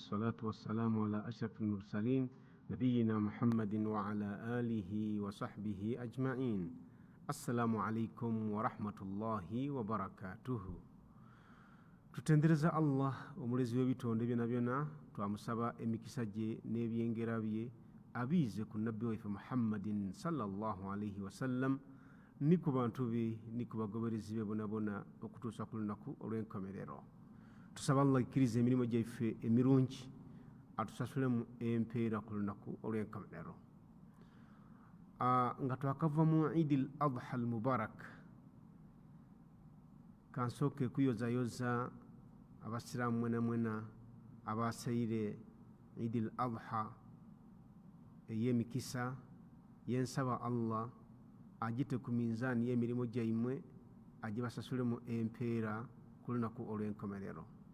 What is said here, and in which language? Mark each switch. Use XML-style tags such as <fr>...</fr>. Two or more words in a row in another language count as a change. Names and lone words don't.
<ar>والصلاة والسلام على أشرف المرسلين نبينا محمد وعلى آله وصحبه أجمعين. السلام عليكم ورحمة الله وبركاته.</ar> <lg>Tutendereza Allah omulezi w'ebitonde byonna byonna, twamusaba emikisa gye n'ebyengera bye abiize ku nabbi waffe Muhammadin</lg> <ar>صلى الله عليه وسلم,</ar> <lg>ni ku bantu be ni ku bagoberezi be bonna bonna okutuusa ku lunaku olw'enkomerero. Tusaba Allah ikkiriza emirimu gyaffe emirungi atusasulemu empeera ku lunaku olw'enkomerero. Nga twakava mu</lg> <ar>عيد الأضحى المبارك,</ar> <lg>kansooke kuyozayoza abasiraamu mwena mwena abasaire Eid al-Adha ey'emikisa, yensaba Allah agite ku minzaani y'emirimu gyammwe, agibasasulemu empeera ku lunaku olw'enkomerero.</lg>